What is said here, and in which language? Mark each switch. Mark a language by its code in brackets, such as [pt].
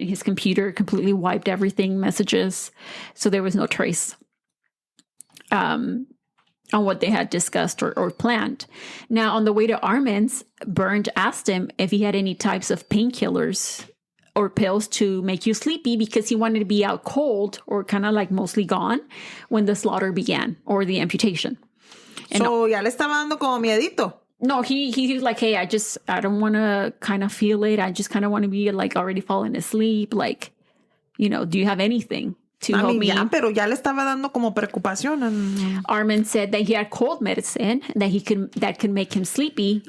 [en] His computer completely wiped everything, messages, so there was no trace on what they had discussed or planned. Now, on the way to Armin's, Bernd asked him if he had any types of painkillers or pills to make you sleepy because he wanted to be out cold or kind of like mostly gone when the slaughter began or the amputation. [es] So, ya le estaba dando como miedito. [en] No, he was like, hey, I don't want to kind of feel it. I just kind of want to be like already falling asleep. Like, do you have anything to help me? [es] Ya, pero ya le estaba dando como preocupación. [en] Armin said that he had cold medicine that could make him sleepy.